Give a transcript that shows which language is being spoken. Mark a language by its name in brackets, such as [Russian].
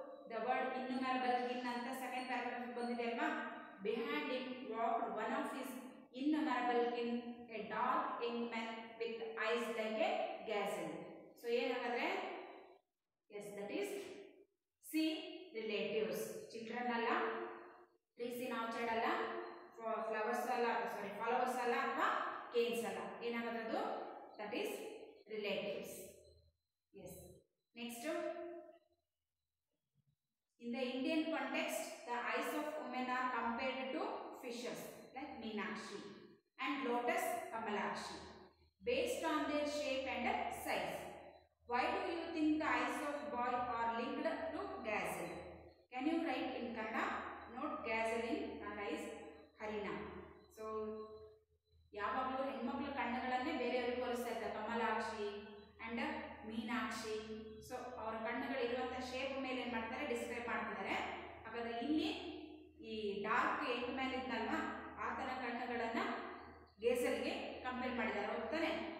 [English] the word innumerable kin [Kannada] ಅಂತ second paragraph ಬಂದಿದೆ ಅಲ್ವಾ? [English] Behind him walked one of his innumerable kin, a dark young man with eyes like a gazelle. So ಏನಾಗಾದ್ರೆ yes that is C relatives. [Kannada] Children ಅಲ್ಲ, trees in orchard ಅಲ್ಲ, flowers ಅಲ್ಲ, ಸಾರಿ followers ಅಲ್ಲ, ಅಥವಾ ಕೇನ್ಸ್ ಅಲ್ಲ. [English] ಏನಾಗೋದು? That is relatives. Yes. Next, in the Indian context, the eyes of women are compared to fishes like Meenakshi and lotus Kamalakshi based on their shape and size. Why do you think the eyes of boy are linked to gazelle? Can you write in Kannada? Note gazelle in Kannada is Harina. [Kannada] So ಯಾವಾಗಲೂ ಹೆಣ್ಮಕ್ಳ ಕಣ್ಣುಗಳನ್ನೇ ಬೇರೆಯವರಿಗೆ ಹೋಲಿಸ್ತಾ ಇದ್ದಾರೆ, Kamalakshi and Meenakshi. So ಅವರ ಕಣ್ಣುಗಳಿರುವಂಥ shape ಮೇಲೆ ಏನು ಮಾಡ್ತಾರೆ? Describe ಮಾಡ್ತಿದ್ದಾರೆ. ಹಾಗಾದ್ರೆ ಇಲ್ಲಿ ಈ ಡಾರ್ಕ್ ಯಂಗ್ ಮ್ಯಾನ್ ಇದ್ನಲ್ವಾ, ಆತನ ಕಣ್ಣುಗಳನ್ನು ಗೇಸಲ್ಗೆ ಕಂಪೇರ್ ಮಾಡಿದ್ದಾರೆ, ಹೋಗ್ತಾನೆ?